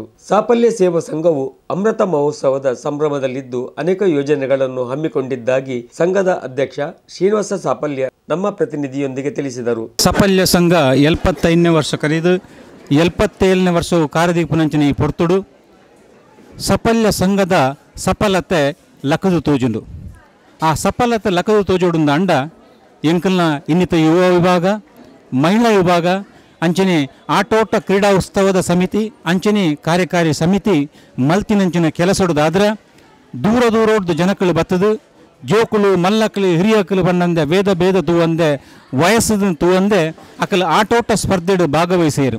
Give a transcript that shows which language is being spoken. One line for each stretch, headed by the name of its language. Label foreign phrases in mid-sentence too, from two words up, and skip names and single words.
Kannada: ಸಾಫಲ್ಯ ಸೇವಾ ಸಂಘವು ಅಮೃತ ಮಹೋತ್ಸವದ ಸಂಭ್ರಮದಲ್ಲಿದ್ದು ಅನೇಕ ಯೋಜನೆಗಳನ್ನು ಹಮ್ಮಿಕೊಂಡಿದ್ದಾಗಿ ಸಂಘದ ಅಧ್ಯಕ್ಷ ಶ್ರೀನಿವಾಸ ಸಾಫಲ್ಯ ನಮ್ಮ ಪ್ರತಿನಿಧಿಯೊಂದಿಗೆ ತಿಳಿಸಿದರು.
Tulu: ಸಾಫಲ್ಯ ಸಂಘ 75ನೇ ವರ್ಷ ಕರೆದು 77ನೇ ವರ್ಷವು ಕಾರ್ಯದೀಪನಂಚಿನ ಪೊರ್ತುಡು ಸಾಫಲ್ಯ ಸಂಘದ ಸಫಲತೆ ಲಕ್ಕದು ತೋಜುಂಡು. ಆ ಸಫಲತೆ ಲಕ್ಕದು ತೋಜೋಡುಂದ ಅಂಡ ಎಂಕಲ್ನ ಇನ್ನಿತ ಯುವ ವಿಭಾಗ, ಮಹಿಳಾ ವಿಭಾಗ, ಅಂಚನೆ ಆಟೋಟ ಕ್ರೀಡಾ ಉತ್ಸವದ ಸಮಿತಿ, ಅಂಚನೆ ಕಾರ್ಯಕಾರಿ ಸಮಿತಿ ಮಲ್ತಿನಂಚಿನ ಕೆಲಸೊಡ್ದಾದ್ರೆ ದೂರ ದೂರೋಡ್ದು ಜನಕ್ಕಳು ಬತ್ತದು, ಜೋಕುಲು ಮಲ್ಲಕ್ಕಳು ಹಿರಿಯಕ್ಕಳು ಬಂದಂದೆ ವೇದ ಭೇದ ತೂವಂದೆ ವಯಸ್ಸದ ತೂವಂದೆ ಅಕ್ಕಲು ಆಟೋಟ ಸ್ಪರ್ಧೆಡು ಭಾಗವಹಿಸಿರು.